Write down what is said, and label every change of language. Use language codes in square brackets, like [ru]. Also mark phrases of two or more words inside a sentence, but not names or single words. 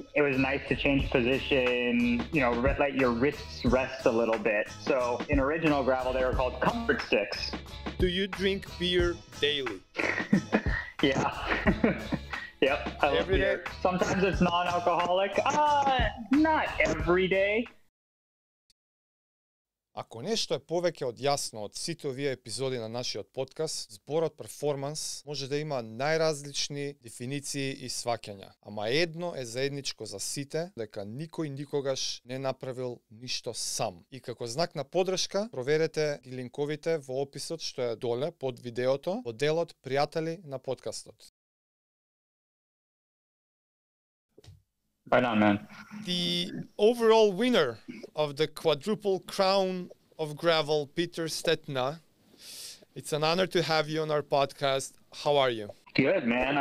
[en] It was nice to change position, let your wrists rest a little bit. So in original gravel, they were called comfort sticks. Do you drink beer daily? Yeah. Yep, I love beer. Sometimes it's non-alcoholic. Not every day. [mk] Ако нешто е повеќе од јасно од сите овие епизоди на нашиот подкаст, зборот перформанс може да има најразлични дефиниции и сваќања. Ама едно е заедничко за сите, дека никој никогаш не направил ништо сам. И како знак на поддршка, проверете ги линковите во описот што е доле под видеото, во делот пријатели на подкастот. [en] Right on, man. The overall winner of the quadruple crown of gravel, Peter Stetina. It's an honor to have you on our podcast. How are you? Good, man.